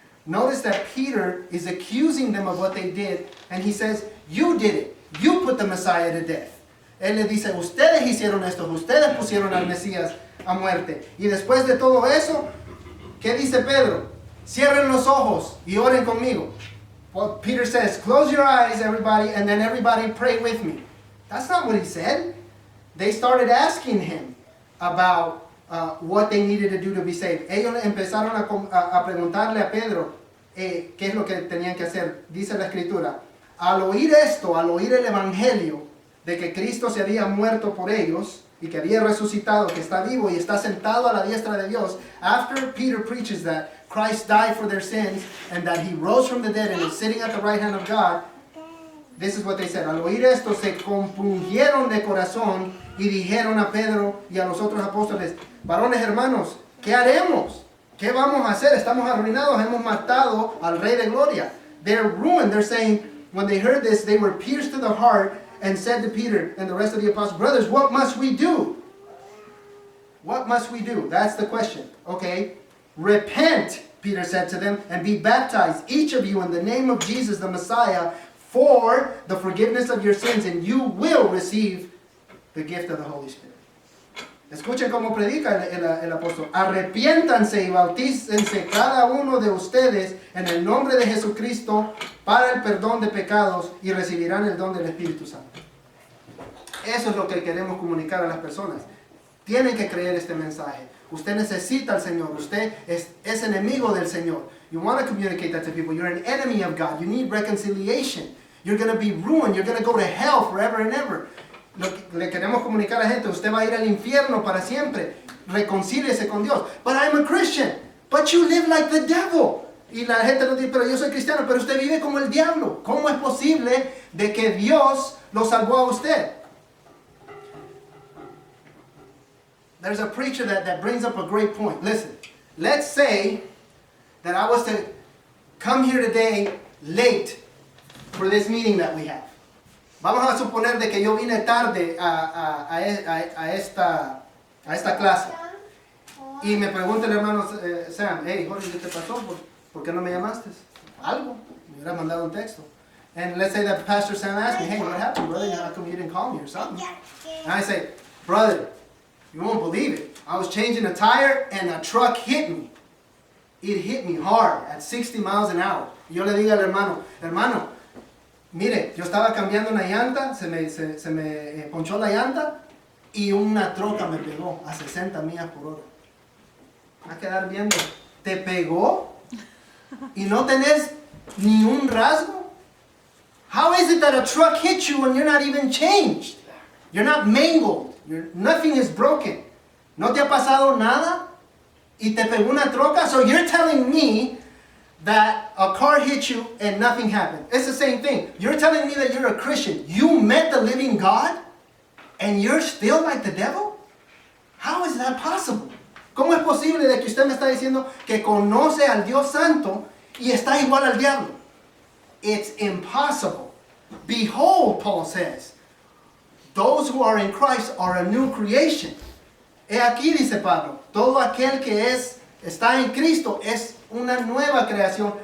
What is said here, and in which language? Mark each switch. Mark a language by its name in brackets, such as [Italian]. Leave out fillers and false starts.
[English] notice that Peter is accusing them of what they did, and he says, you did it. You put the Messiah to death. [Spanish] Él les dice, ustedes hicieron esto, ustedes pusieron al Mesías a muerte. Y después de todo eso, ¿qué dice Pedro? Cierren los ojos y oren conmigo. [English] Well, Peter says, close your eyes, everybody, and then everybody pray with me. That's not what he said. They started asking him about what they needed to do to be saved. [Spanish] Ellos empezaron a preguntarle a Pedro qué es lo que tenían que hacer. Dice la Escritura, al oír esto, al oír el Evangelio de que Cristo se había muerto por ellos y que había resucitado, que está vivo y está sentado a la diestra de Dios, [English] after Peter preaches that Christ died for their sins and that he rose from the dead and is sitting at the right hand of God, [Spanish] this is what they said. Al oír esto se compungieron de corazón y dijeron a Pedro y a los otros apóstoles, varones hermanos, ¿qué haremos? ¿Qué vamos a hacer? Estamos arruinados, hemos matado al Rey de Gloria. [English] They're ruined. They're saying, when they heard this, they were pierced to the heart and said to Peter and the rest of the apostles, brothers, what must we do? What must we do? That's the question. Okay. Repent, Peter said to them, and be baptized, each of you, in the name of Jesus the Messiah, for the forgiveness of your sins, and you will receive the gift of the Holy Spirit. [Spanish] Escuchen cómo predica el apóstol. Arrepiéntanse y bautícense cada uno de ustedes en el nombre de Jesucristo para el perdón de pecados y recibirán el don del Espíritu Santo. Eso es lo que queremos comunicar a las personas. Tienen que creer este mensaje. Usted necesita al Señor. Usted es enemigo del Señor. [English] You want to communicate that to people. You're an enemy of God. You need reconciliation. You're going to be ruined. You're going to go to hell forever and ever. [Spanish] Le queremos comunicar a la gente, usted va a ir al infierno para siempre. Reconcíliese con Dios. [English] But I'm a Christian. But you live like the devil. [Spanish] Y la gente nos dice, pero yo soy cristiano, pero usted vive como el diablo. ¿Cómo es posible de que Dios lo salvó a usted? [English] There's a preacher that brings up a great point. Listen, let's say that I was to come here today late for this meeting that we have. [Spanish] Vamos a suponer de que yo vine tarde a esta clase. Y me pregunta el hermano Sam, hey, Jorge, ¿qué te pasó? ¿Por qué no me llamaste? Algo. Me hubiera mandado un texto. [English] And let's say that Pastor Sam asked me, hey, what happened, brother? How come you didn't call me or something? And I say, brother, you won't believe it. I was changing a tire and a truck hit me. It hit me hard at 60 miles an hour. [Spanish] Y yo le digo al hermano, mire, yo estaba cambiando una llanta, se me ponchó la llanta y una troca me pegó a 60 millas por hora. Va a quedar viendo, ¿te pegó? ¿Y no tenés ni un rasgo? [English] How is it that a truck hit you when you're not even changed? You're not mangled. Nothing is broken. [Spanish] ¿No te ha pasado nada? ¿Y te pegó una troca? [English] So you're telling me that a car hit you and nothing happened. It's the same thing. You're telling me that you're a Christian. You met the living God and you're still like the devil? How is that possible? [Spanish] ¿Cómo es posible de que usted me está diciendo que conoce al Dios Santo y está igual al diablo? [English] It's impossible. Behold, Paul says, those who are in Christ are a new creation. [Spanish] He aquí, dice Pablo, todo aquel que está en Cristo es una nueva creación.